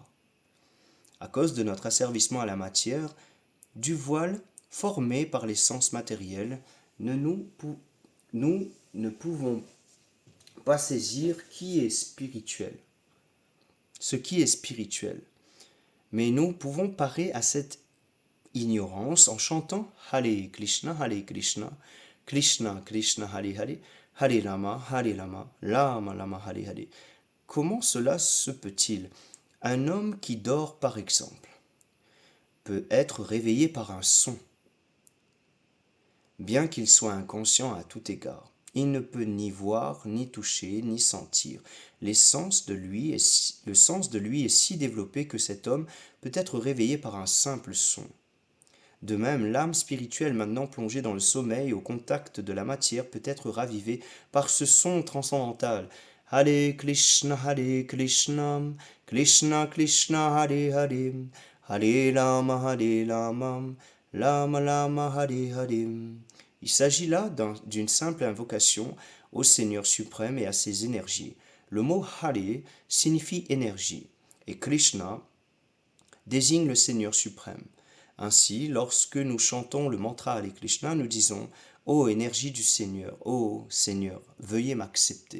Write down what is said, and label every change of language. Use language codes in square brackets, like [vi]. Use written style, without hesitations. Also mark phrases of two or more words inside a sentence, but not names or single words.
[fr] À cause de notre asservissement à la matière, du voile formé par les sens matériels, nous ne pouvons pas saisir ce qui est spirituel. Mais nous pouvons parer à cette ignorance en chantant Hare Krishna, Krishna Krishna, Hare Hare, Hare Rama, Rama Rama, Hare Hare. Comment cela se peut-il? Un homme qui dort, par exemple, peut être réveillé par un son. bien qu'il soit inconscient à tout égard. Il ne peut ni voir, ni toucher, ni sentir. Le sens de lui est si développé que cet homme peut être réveillé par un simple son. De même, l'âme spirituelle maintenant plongée dans le sommeil au contact de la matière peut être ravivée par ce son transcendantal. Hare Krishna, Krishna Krishna, Hare Hare, Hare Rama, Rama Rama, Hare Hare. Il s'agit là d'une simple invocation au Seigneur suprême et à ses énergies. Le mot Hare signifie énergie et Krishna désigne le Seigneur suprême. Ainsi, lorsque nous chantons le mantra Hare Krishna, nous disons « Ô énergie du Seigneur, ô Seigneur, veuillez m'accepter ».